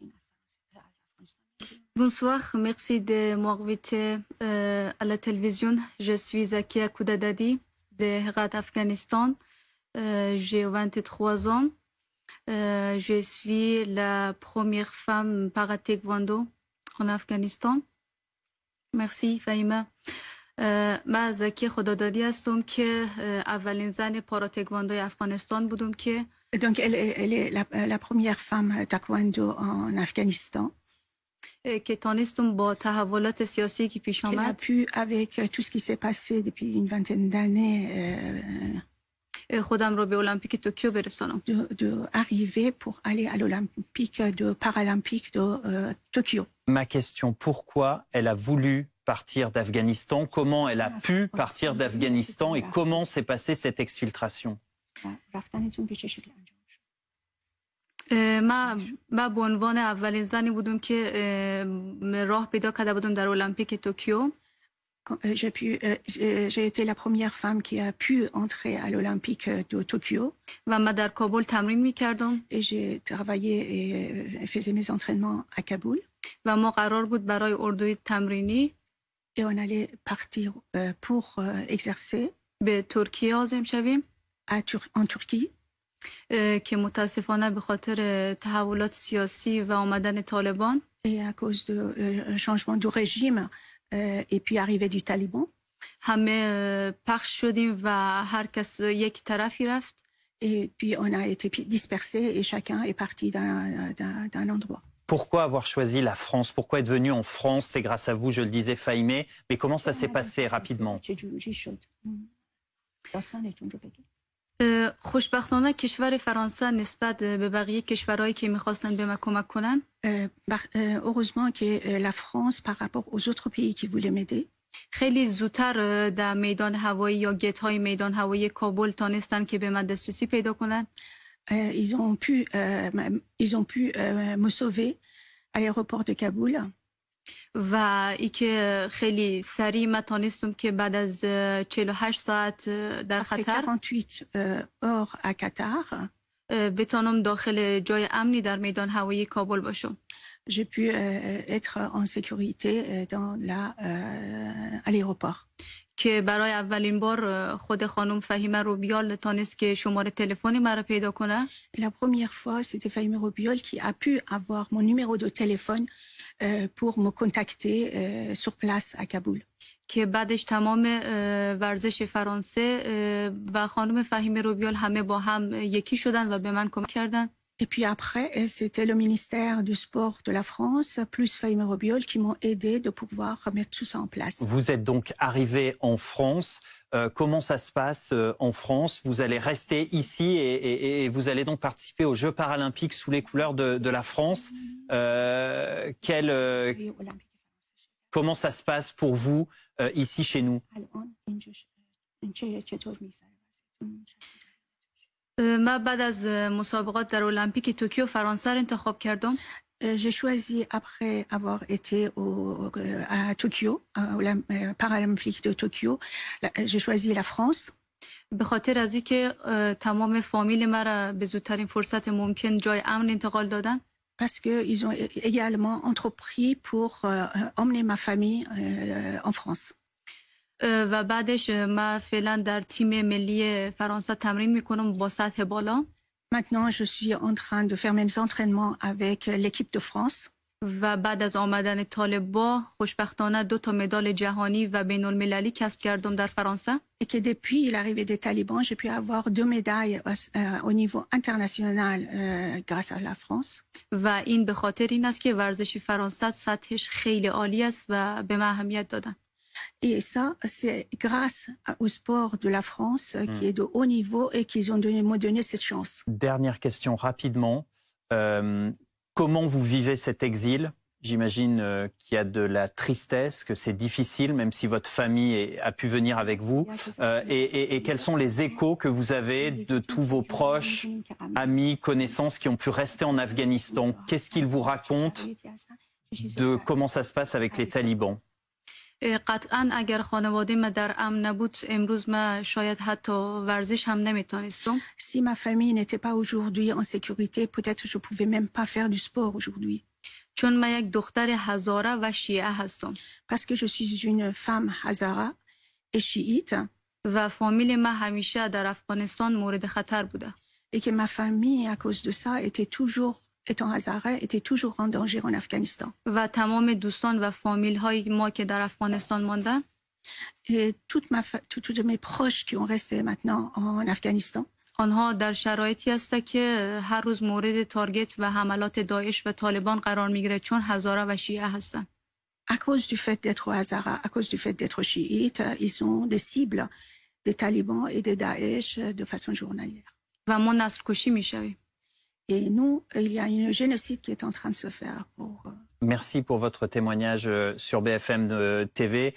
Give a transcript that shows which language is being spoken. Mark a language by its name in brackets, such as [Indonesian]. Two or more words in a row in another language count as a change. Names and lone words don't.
[French] Bonsoir, merci de m'inviter à la télévision. Je suis Zakia Rodadadi de Herat, Afghanistan. J'ai 23 ans. Je suis la première femme para-taekwondo en Afghanistan. Merci, Fahima. [Persian] من زکی خدادادی هستم که اولین زن پارا تکواندوی افغانستان بودم که [French] Donc, elle est la première femme taekwondo en Afghanistan. [Persian] که تانستم با تحولات سیاسی که پیش [French] Elle a [Persian] آمد [French] pu, avec tout ce qui s'est passé depuis une vingtaine d'années, [Persian] خودم رو به المپیک توکیو برسانم. [French] de arriver pour aller à l'Olympique, paralympique de Tokyo. Ma question, pourquoi elle a voulu partir d'Afghanistan? Comment elle a pu partir d'Afghanistan et comment s'est passée cette exfiltration? [Persian] من به عنوان اولین زنی بودم که راه پیدا کرده بودم در المپیک توکیو. [French] J'ai été la première femme qui a pu entrer à l'Olympique de Tokyo. [Persian] و من در کابل تمرین می‌کردم. [French] Et j'ai travaillé et faisais mes entraînements à Kaboul. [Persian] و ما قرار بود برای اردوی تمرینی [French] Et on allait partir pour exercer [Persian] به ترکیه عازم شویم [French] en Turquie. [Persian] که متاسفانه به خاطر تحولات سیاسی و آمدن طالبان [French] Et à cause du changement du régime et puis arrivée du Taliban. [Persian] همه پخش شدیم و هر کس یک طرفی رفت. [French] Et puis on a été dispersés et chacun est parti d'un endroit. Pourquoi avoir choisi la France? Pourquoi être venu en France? C'est grâce à vous, je le disais, Fahimé. Mais comment ça s'est passé rapidement? [Persian] خوشبختانه کشور فرانسه نسبت به بقیه کشورهایی که می‌خواستن به ما کمک کنن [French] heureusement que la France par rapport aux autres pays qui voulaient m'aider [Persian] خیلی زودتر در میدان هوایی یا گیت‌های میدان هوایی کابل تانستن که به من دسترسی پیدا کنن. [French] ils ont pu me sauver à l'aéroport de Kaboul. [Persian] و اینکه خیلی سریع من تانستم که بعد از 48 ساعت در خطر [French] 48 heures à Qatar [Persian] بتانم داخل جای امنی در میدان هوایی کابل باشم. [French] J'ai pu être en sécurité à l'aéroport. [Persian] که برای اولین بار خود خانم فهیمه روبیال تانست که شماره تلفنی مرا پیدا کنه. [French] La première fois, c'était Fahimé Robiol qui a pu avoir mon numéro de téléphone pour me contacter sur place à Kaboul. [Persian] که بعدش تمام ورزش فرانسه و خانم فهیمه روبیال همه با هم یکی شدن و به من کمک کردن. [French] Et puis après, c'était le ministère du Sport de la France, plus Fahime Robiol, qui m'ont aidé de pouvoir remettre tout ça en place. Vous êtes donc arrivé en France. Comment ça se passe en France? Vous allez rester ici et vous allez donc participer aux Jeux paralympiques sous les couleurs de la France. Comment ça se passe pour vous ici chez nous? [Persian] من بعد از مسابقات در المپیک توکیو فرانسه را انتخاب کردم. [French] J'ai choisi, après avoir été à Tokyo, aux Paralympiques de Tokyo, j'ai choisi la France. [Persian] به خاطر از اینکه تمام فامیل مرا به زودترین فرصت ممکن جای امن انتقال دادن. [French] Parce qu'ils ont également entrepris pour emmener ma famille en France. [Persian] و بعدش من فعلا در تیم ملی فرانسه تمرین میکنم با سطح بالا. [French] Maintenant, je suis en train de faire mes entraînements avec l'équipe de France. [Persian] و بعد از آمدن طالبا خوشبختانه 2 مدال جهانی و بین المللی کسب کردم در فرانسه. [French] Et que depuis l'arrivée des talibans, j'ai pu avoir 2 médailles au niveau international grâce à la France. [Persian] و این به خاطر این است که ورزش فرانسه سطحش خیلی عالی است و به من اهمیت دادن. [French] Et ça, c'est grâce au sport de la France qui est de haut niveau et qu'ils m'ont donné cette chance. Dernière question rapidement. Comment vous vivez cet exil? J'imagine qu'il y a de la tristesse, que c'est difficile, même si votre famille a pu venir avec vous. Et quels sont les échos que vous avez de tous vos proches, amis, connaissances qui ont pu rester en Afghanistan? Qu'est-ce qu'ils vous racontent de comment ça se passe avec les talibans? [Persian] قطعا اگر خانواده ما در امن نبود امروز ما شاید حتی ورزش هم نمیتونستم. [French] Si ma famille n'était pas aujourd'hui en sécurité, peut-être je pouvais même pas faire du sport aujourd'hui. [Persian] چون من یک دختر هزاره و شیعه هستم. [French] Parce que je suis une femme hazara et chiite. [Persian] و فامیل ما همیشه در افغانستان مورد خطر بوده. [French] Et que ma famille, à cause de ça, étant hazara, était toujours en danger en Afghanistan. [Persian] و تمام دوستان و فامیل های ما که در افغانستان ماندن. [French] Et tous mes proches qui ont resté maintenant en Afghanistan. [Persian] آنها در شرایطی هستند که هر روز مورد تارگت و حملات داعش و طالبان قرار میگیره چون هزاره و شیعه هستند. [French] À cause du fait d'être hazara, à cause du fait d'être chiite, ils sont des cibles des talibans et des Daesh de façon journalière. [Persian] و ما نسل کشی میشویم. [French] Et nous, il y a un génocide qui est en train de se faire pour... Merci pour votre témoignage sur BFM TV.